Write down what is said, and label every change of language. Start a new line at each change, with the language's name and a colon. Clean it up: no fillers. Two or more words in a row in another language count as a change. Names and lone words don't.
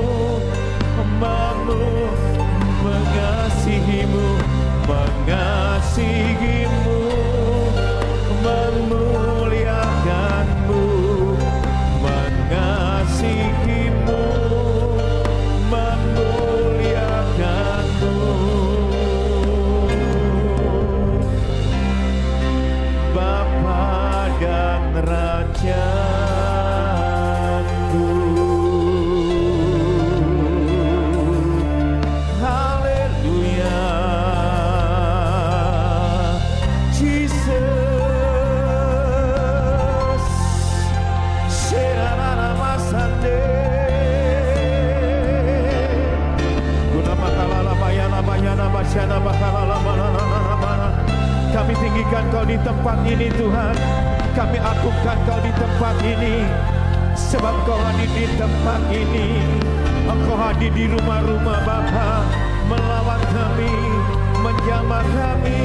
Indonesian: mengasihimu, mengasihimu, memuliakanmu, mengasihimu, memuliakanmu, Bapa dan Rajaku. Haleluya, Jesus. Serana masande. Guna makalala bayana bayana basyana bakalala mana. Kami tinggikan Kau di tempat ini Tuhan. Kami agungkan Kau di tempat ini. Sebab Kau hadir di tempat ini. Engkau hadir di rumah-rumah Bapa, melawat kami, menjamah kami.